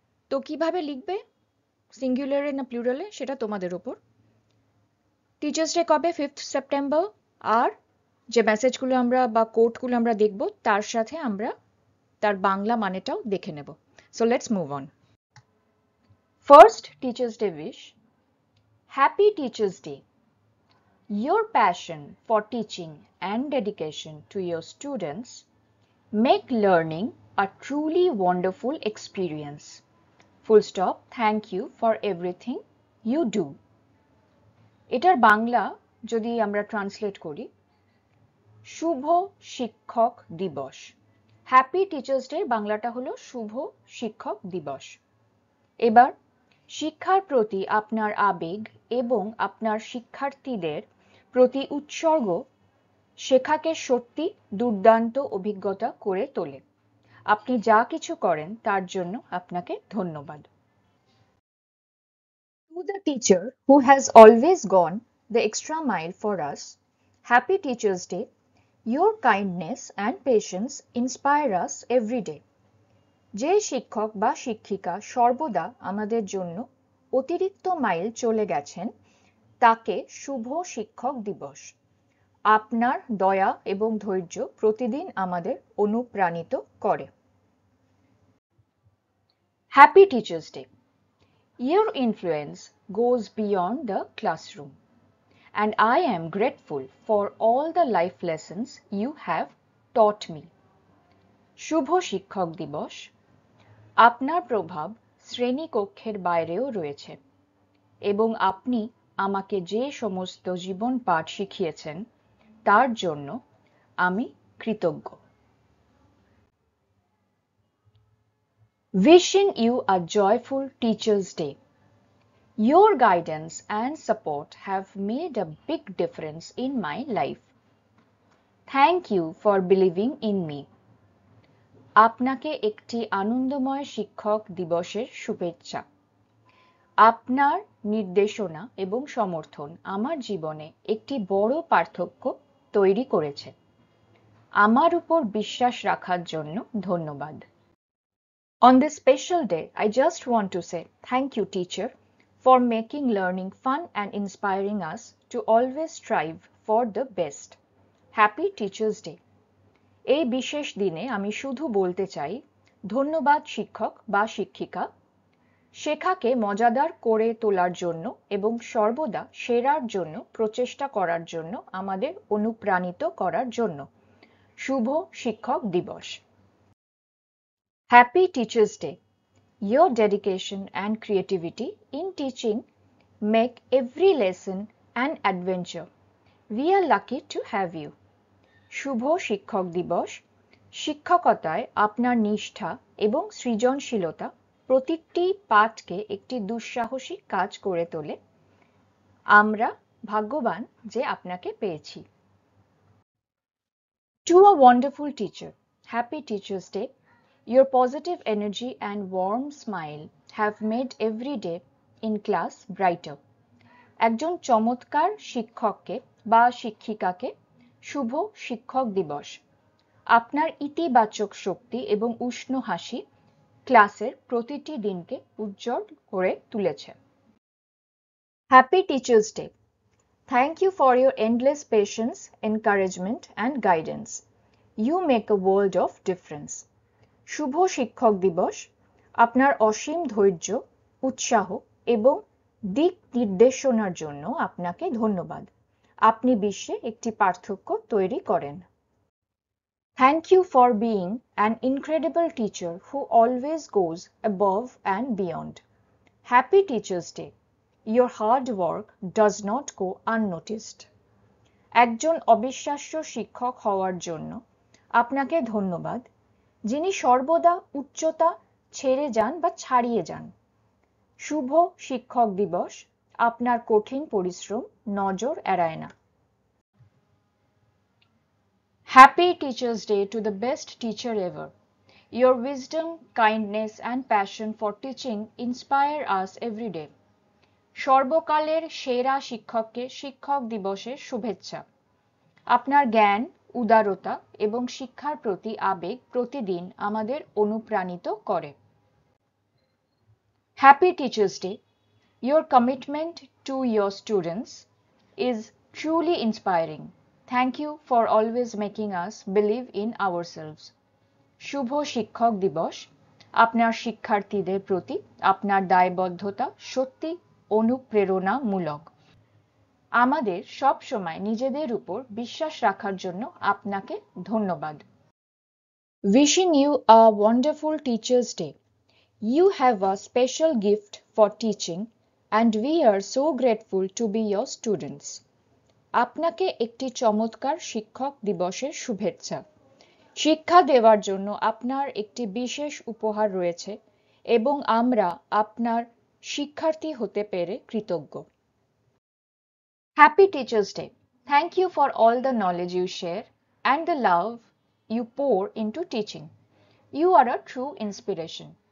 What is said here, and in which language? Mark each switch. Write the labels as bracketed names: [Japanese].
[Bangla] তো কিভাবে লিখবে, সিঙ্গুলারে না প্লুরালে, সেটা তোমাদের ওপর। টিচার্স ডে কবে? 5th September. আর যে মেসেজগুলো আমরা বা কোটগুলো আমরা দেখব তার সাথে আমরা তার বাংলা মানেটাও দেখে নেব। [English] So let's move on. First Teachers Day wish. Happy Teachers Day. Your passion for teaching and dedication to your students make learning a truly wonderful experience. Full stop. Thank you for everything you do. [Bangla] এটার বাংলা যদি আমরা translate করি, শুভ শিক্ষক দিবস। [English] happy teachers day [Bangla] বাংলাটা হলো শুভ শিক্ষক দিবস। এবার শিক্ষার প্রতি আপনার আবেগ এবং আপনার শিক্ষার্থীদের প্রতি উৎসর্গ শেখাকে সত্যি দুর্দান্ত অভিজ্ঞতা করে তোলে। আপনি যা কিছু করেন তার জন্য আপনাকে ধন্যবাদ। [English] To the teacher who has always gone the extra mile for us, Happy Teachers Day. Your kindness and patience inspire us every day. [Bangla] যে শিক্ষক বা শিক্ষিকা সর্বদা আমাদের জন্য অতিরিক্ত মাইল চলে গেছেন তাকে শুভ শিক্ষক দিবস। আপনার দয়া এবং ধৈর্য প্রতিদিন আমাদের অনুপ্রাণিত করে। [English] Happy teachers day. Your influence goes beyond the classroom, and I am grateful for all the life lessons you have taught me. [Bangla] শুভ শিক্ষক দিবস। আপনার প্রভাব শ্রেণীকক্ষের বাইরেও রয়েছে এবং আপনি আমাকে যে সমস্ত জীবন পাঠ শিখিয়েছেন তার জন্য আমি কৃতজ্ঞ। [English] Wishing you a joyful Teachers' Day. Your guidance and support have made a big difference in my life. Thank you for believing in me. [Bangla] আপনাকে একটি আনন্দময় শিক্ষক দিবসের শুভেচ্ছা। আপনার নির্দেশনা এবং সমর্থন আমার জীবনে একটি বড় পার্থক্য তৈরি করেছে। আমার উপর বিশ্বাস রাখার জন্য ধন্যবাদ। [English] On this special day, I just want to say thank you, teacher, for making learning fun and inspiring us to always strive for the best. Happy Teachers Day. [Bangla] এই বিশেষ দিনে আমি শুধু বলতে চাই ধন্যবাদ শিক্ষক বা শিক্ষিকা, শেখাকে মজাদার করে তোলার জন্য এবং সর্বদা সেরার জন্য প্রচেষ্টা করার জন্য আমাদের অনুপ্রাণিত করার জন্য। শুভ শিক্ষক দিবস। [English] Happy Teachers Day. Your dedication and creativity in teaching make every lesson an adventure. We are lucky to have you. [Bangla] শুভ শিক্ষক দিবস। শিক্ষকতায় আপনার নিষ্ঠা এবং সৃজনশীলতা প্রতিটি পাঠকে একটি দুঃসাহসী কাজ করে তোলে। আমরা ভাগ্যবান যে আপনাকে পেয়েছি। [English] To a wonderful teacher, Happy Teachers Day. Your positive energy and warm smile have made every day in class brighter. [Bangla] একজন চমৎকার শিক্ষককে বা শিক্ষিকাকে শুভ শিক্ষক দিবস। আপনার ইতিবাচক শক্তি এবং উষ্ণ হাসি ক্লাসের প্রতিটি দিনকে উজ্জ্বল করে তুলেছে। [English] Happy Teachers Day. Thank you for your endless patience, encouragement and guidance. You make a world of difference. [Bangla] শুভ শিক্ষক দিবস। আপনার অসীম ধৈর্য, উৎসাহ এবং দিক নির্দেশনার জন্য আপনাকে ধন্যবাদ। আপনি বিশ্বে একটি পার্থক্য তৈরি করেন। [English] Thank you for being an incredible teacher who always goes above and beyond. Happy Teachers Day. Your hard work does not go unnoticed. [Bangla] একজন অবিশ্বাস্য শিক্ষক হওয়ার জন্য আপনাকে ধন্যবাদ, যিনি সর্বদা উচ্চতা ছেড়ে যান বা ছাড়িয়ে যান। শুভ শিক্ষক দিবস। আপনার কঠিন পরিশ্রম নজর এড়ায় না। [English] Happy Teachers' Day to the best teacher ever. Your wisdom, kindness, and passion for teaching inspire us every day. [Bangla] সর্বকালের সেরা শিক্ষককে শিক্ষক দিবসের শুভেচ্ছা। আপনার জ্ঞান, উদারতা এবং শিক্ষার প্রতি আবেগ প্রতিদিন আমাদের অনুপ্রাণিত করে। [English] Happy Teachers' Day. Your commitment to your students is truly inspiring. Thank you for always making us believe in ourselves. [Bangla] শুভ শিক্ষক দিবস। আপনার শিক্ষার্থীদের প্রতি আপনার দায়বদ্ধতা সত্যি অনুপ্রেরণামূলক। আমাদের সব সময় নিজেদের উপর বিশ্বাস রাখার জন্য আপনাকে ধন্যবাদ। [English] Wishing you a wonderful Teachers' Day. You have a special gift for teaching and we are so grateful to be your students. [Bangla] আপনাকে একটি চমৎকার শিক্ষক দিবসের শুভেচ্ছা। শিক্ষা দেওয়ার জন্য আপনার একটি বিশেষ উপহার রয়েছে এবং আমরা আপনার শিক্ষার্থী হতে পেরে কৃতজ্ঞ। [English] Happy Teachers' Day. Thank you for all the knowledge you share and the love you pour into teaching. You are a true inspiration.